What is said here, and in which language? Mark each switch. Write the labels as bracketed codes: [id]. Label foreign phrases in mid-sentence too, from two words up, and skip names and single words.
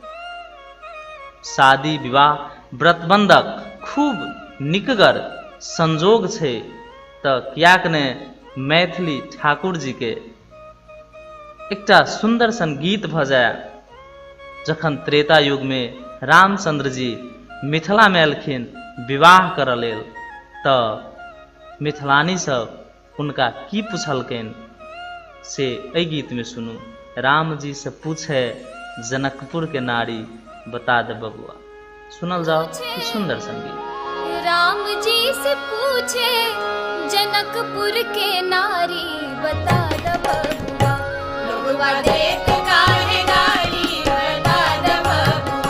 [mai] शादी विवाह व्रतबंधक खूब निकगर संजोग छै त कियाक ने मैथिली ठाकुर जी के एकटा सुंदर सन गीत भ जाय। जखन त्रेता युग में रामचंद्र जी मिथिला में एलखिन विवाह करऽ लेल त मिथिलानी सब उनका की पूछलखिन से एहि गीत में सुनू। [bho] राम जी से पूछे जनकपुर के नारी बता दे बबुआ। [mai] सुनल जाओ कि सुंदर संगीत। [bho] राम जी से पूछे जनकपुर के नारी बता दे बबुआ। लोगवा देख काहे गाड़ी बता दे बबुआ।